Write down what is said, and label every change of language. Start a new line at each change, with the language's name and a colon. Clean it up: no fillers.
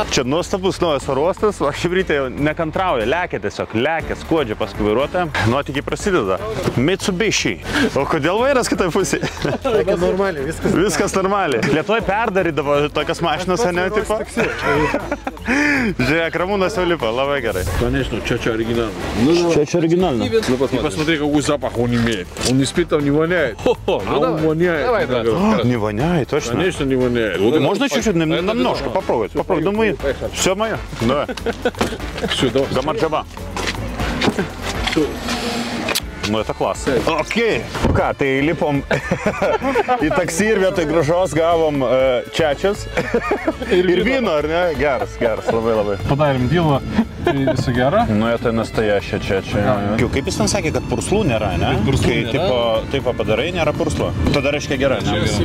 Lithuanian: Čia nuostabus naujas oro uostas, o hebrytė jau nekantrauja, lekia tiesiog, lekia, skuodžia paskui vairuotoją, nuotykiai prasideda. Mitsubishi. O kodėl vairas kitai pusėje? Normaliai, viskas normaliai. Lietuvoje perdarydavo tokias mašinas, ne, tipo? Žiūrėk, Ramūnas jau lipa, labai gerai.
Russian: Конечно, чача оригинально. Чача оригинально. Ну посмотри, какой запах он имеет. Он не спит, там не воняет. Он воняет. Не воняет, точно? Конечно, не воняет. Можно чуть-чуть, немножко попробовать? Попробуй. Думаю, все мое? Да. Все, давай.
Georgian: Gamardžaba.
Russian: Nu, это класс.
Lithuanian: Okei. Ką, tai lipom į taksi ir vietoj gražos gavom čečius. Ir vyno, ar ne? Geras, labai. Padarėm dylą, tai visi gera. Nu, это настоящая čečia. Kaip jis ten sakė, kad purslų nėra, ne? Kai taip padarai, nėra purslo. Tada reiškia gera, ne?